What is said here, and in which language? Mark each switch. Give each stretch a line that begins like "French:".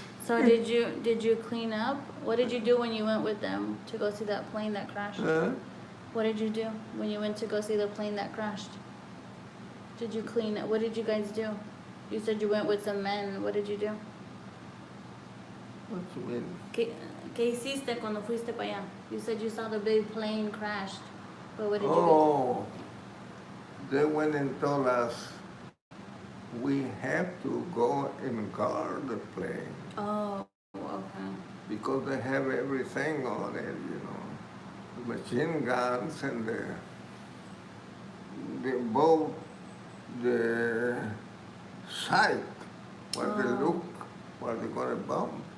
English: So did you clean up? What did you do when you went with them to go see that plane that crashed? What did you do when you went to go see the plane that crashed? Did you clean up? What did you guys do? You said you went with some men. What did you do? What you mean?
Spanish: ¿Qué hiciste cuando fuiste para allá?
English: You said you saw the big plane crashed. But what did you Oh, they went and told us we have to go and guard the plane do? Oh, okay. because they have everything on it, you know, the machine guns and the boat, the sight, what they look, what they're gonna bomb.